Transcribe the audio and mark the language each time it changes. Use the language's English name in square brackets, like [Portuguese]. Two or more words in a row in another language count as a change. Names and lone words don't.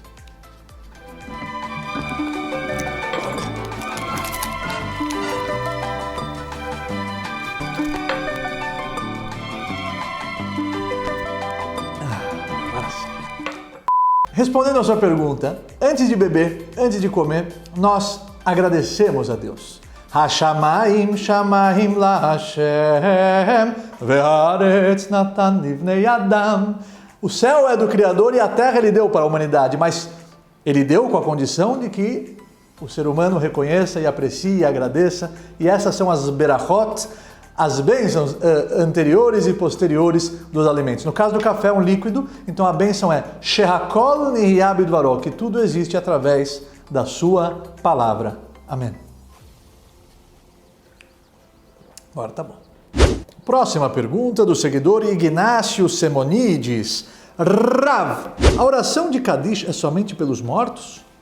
[Portuguese] Respondendo a sua pergunta, antes de beber, antes de comer, nós agradecemos a Deus. [Hebrew] השמים שמים לה' והארץ נתן לבני אדם. [Portuguese] O céu é do Criador e a terra Ele deu para a humanidade, mas Ele deu com a condição de que o ser humano reconheça e aprecie e agradeça, e essas são as berachot, as bênçãos anteriores e posteriores dos alimentos. No caso do café é um líquido, então a bênção é [Hebrew] שהכל נהיה בדברו, [Portuguese] que tudo existe através da sua palavra. Amém. Agora tá bom. Próxima pergunta do seguidor Ignácio Semonides. Rav, a oração de Kadish é somente pelos mortos?